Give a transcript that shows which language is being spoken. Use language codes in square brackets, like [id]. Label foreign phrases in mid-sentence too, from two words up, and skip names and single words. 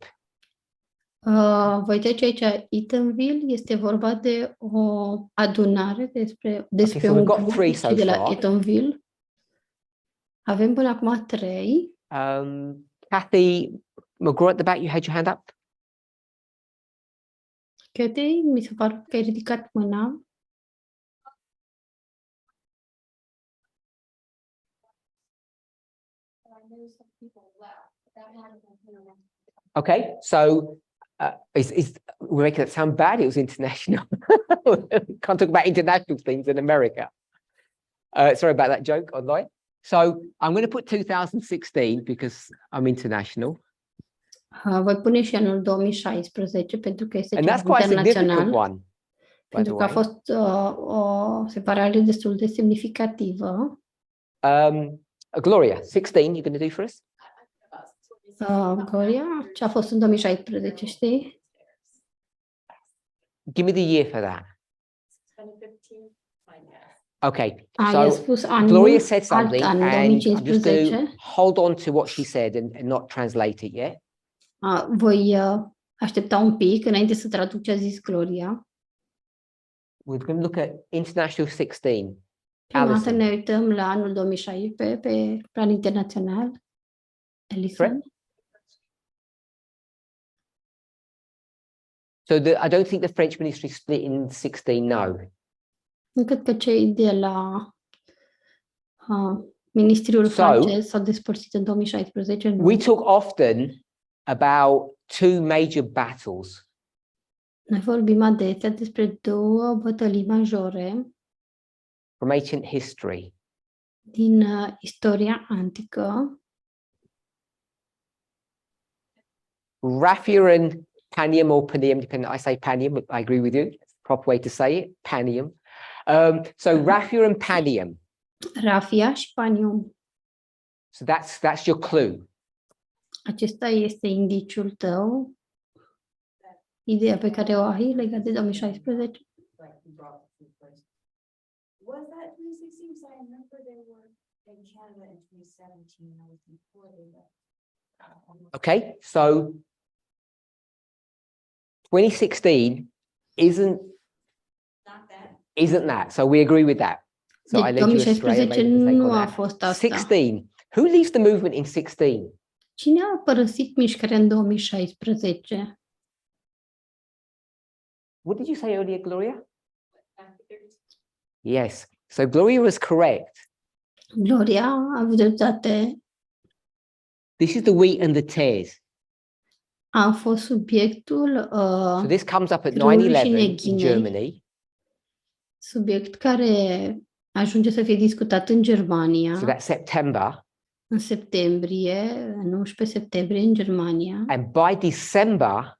[ro] Voi trece aici Eatonville, este vorba de o adunare despre [en] so [ro] un [en] we've got [ro] grup, [en] three [ro] cei [en] so [ro] de la [en] far. [ro] Eatonville. Avem până acum 3. [en] Kathy McGraw at the back, you had your hand up. [ro] Cathy, mi se pare că ai ridicat mâna. [en] Okay, so we're making it sound bad. It was international. Can't talk about international things in America. Sorry about that joke online. So I'm going to put 2016 because I'm international. [ro] Voi pune și anul 2016 pentru că este [en] And [ro] ceva [en] that's quite a significant [ro] internațional. [en] one, by the [ro] Pentru că a [en] way. fost o separare destul de semnificativă. Gloria, 16, you're going to do for us? [ro] Gloria, ce a fost în 2016, știi? [en] Give me the year for that. Okay, [ro] I-a [en] so [ro] spus anul, [en] Gloria said [ro] alt [en] something, [ro] an, [en] and I'm just going to [ro] 2015. [en] hold on to what she said and not translate it yet. [ro] Voi aștepta un pic înainte să traduc ce a zis Gloria. [en] We're going to look at International 16. [ro] Prima dată [en] Alison. [ro] ne uităm la anul 2016 pe plan internațional. [en] Alison. So I don't think the French ministry split in 16, no. [ro] Nu cred că cei de la Ministeriul francez s-au despărțit în 2016. Nu. [en] We talk often about two major battles. [ro] Noi vorbim adesea despre două bătălii majore [en] From ancient history. [ro] din istoria antică. [en] Raphia and Panium, or Panium, depending. I say Panium, but I agree with you. It's the proper way to say it, Panium. So Raphia and Panium. [ro] Raphia și Panium. [en] So that's your clue. [ro] Acesta este indiciul tău, ideea pe care o ai legat de 2016. [en] Was that 2016? So I remember they were in Canada in 2017. I was before they left. Okay, so 2016 isn't that. So we agree with that. So I [ro] Deci [en] led you astray. I [ro] 2016 [en] made a mistake [ro] nu [en] on [ro] a [en] that. [ro] fost asta. [en] 16. Who leaves the movement in 16? [ro] Cine a părăsit mișcarea în 2016? [en] What did you say earlier, Gloria? Yes. So Gloria was correct. [ro] Gloria a avut dreptate. [en] This is the wheat and the tares. [ro] A fost subiectul [en] So this comes up at [ro] grâului și [en] 9/11 in [ro] neghinei. [en] Germany. [ro] Subiect care ajunge să fie discutat în Germania. [en] So that's September. [ro] În septembrie, 19 septembrie în Germania. [en] And by December,